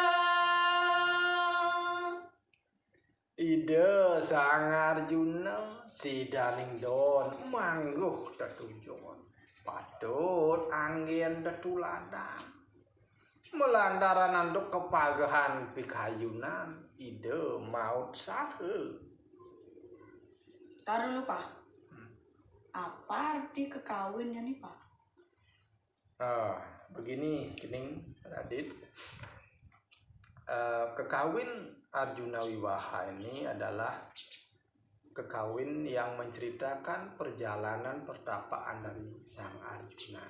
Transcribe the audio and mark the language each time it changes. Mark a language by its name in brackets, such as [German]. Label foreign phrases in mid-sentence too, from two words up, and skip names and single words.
[Balinese] Ide Sang Arjuna sidaning don mangguh tetujon. Patut anggen tetuladan. Melantaran anduk kepagahan pikayunan ide maut sahe. [Indonesian] Taruh dulu Pak. Apa arti kekawinnya nih Pak? Begini Kining Radit. Kekawin Arjuna Wiwaha ini adalah kekawin yang menceritakan perjalanan pertapaan dari Sang Arjuna.